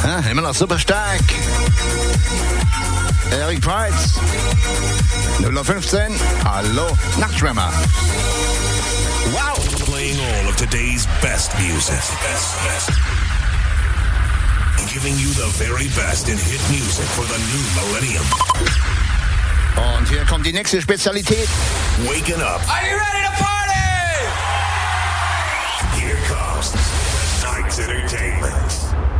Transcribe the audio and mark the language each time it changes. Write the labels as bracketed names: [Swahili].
[German] immer noch super stark. Eric Price, 0:15, hallo, Nachtschwärmer. Wow! [English] Playing all of today's best music. Best. Giving you the very best in hit music for the new millennium. [German] Und hier kommt die nächste Spezialität. [English] Waking up. Are you ready to party? Here comes Night's Entertainment.